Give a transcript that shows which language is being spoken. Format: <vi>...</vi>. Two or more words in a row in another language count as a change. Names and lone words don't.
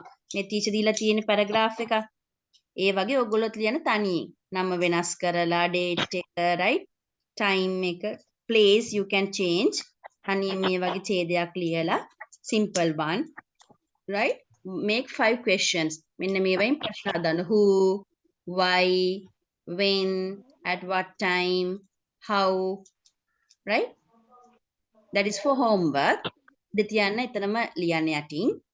<si>මේ ටීචර් දීලා තියෙන paragraph එක ඒ වගේ ඔයගොල්ලොත් ලියන තනියෙන් නම වෙනස් කරලා date එක,</si> <en>right? time එක, place you can change.</en> <si>තනියෙන් මේ වගේ ඡේදයක් ලියලා</si> <en>simple one, right? Make 5 questions.</en> <si>මෙන්න මේ වයින් ප්‍රශ්න හදන්න.</si> <en>Who, why, when, at what time, how, right? That is for homework.</en> <si>දෙතියන්න එතනම ලියන්න යටින්.</si>